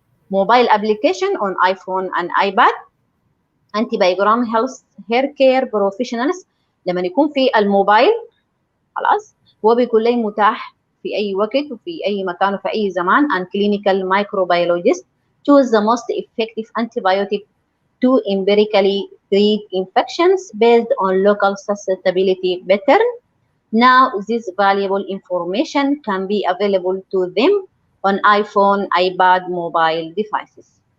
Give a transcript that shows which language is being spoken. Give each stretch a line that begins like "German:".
English: Mobile application on iPhone and iPad. Antibiogram helps hair care professionals.
Arabic: لما يكون في الموبايل خلاص هو بيكون لي متاح في أي وقت وفي أي مكان وفي أي زمان.
English: And clinical microbiologists choose the most effective antibiotic to empirically treat infections based on local susceptibility pattern. Now, this valuable information can be available to them on iPhone, iPad, mobile devices.